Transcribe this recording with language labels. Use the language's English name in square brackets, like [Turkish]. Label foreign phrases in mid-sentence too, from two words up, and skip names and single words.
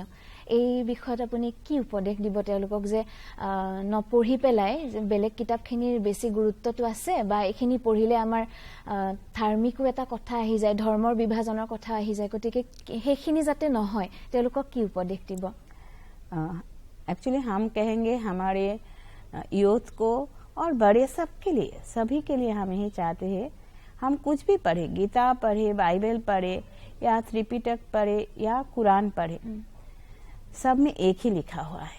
[Assamese] এই বিষয়ত আপুনি কি উপদেশ দিব তেওঁলোকক যে নপঢ়ি পেলাই বেলেগ কিতাপখিনিৰ বেছি গুৰুত্বটো আছে বা এইখিনি পঢ়িলে আমাৰ ধাৰ্মিকো এটা কথা আহি যায়, ধৰ্মৰ বিভাজনৰ কথা আহি যায়, গতিকে সেইখিনি যাতে নহয় তেওঁলোকক কি উপদেশ দিব? [Hindi] एक्चुअली हम कहेंगे हमारे यूथ को और बड़े सबके लिए, सभी के लिए हम यही चाहते हैं हम कुछ भी पढ़े, गीता पढ़े, बाइबल पढ़े या त्रिपिटक पढ़े या कुरान पढ़े, सब में एक ही लिखा हुआ है।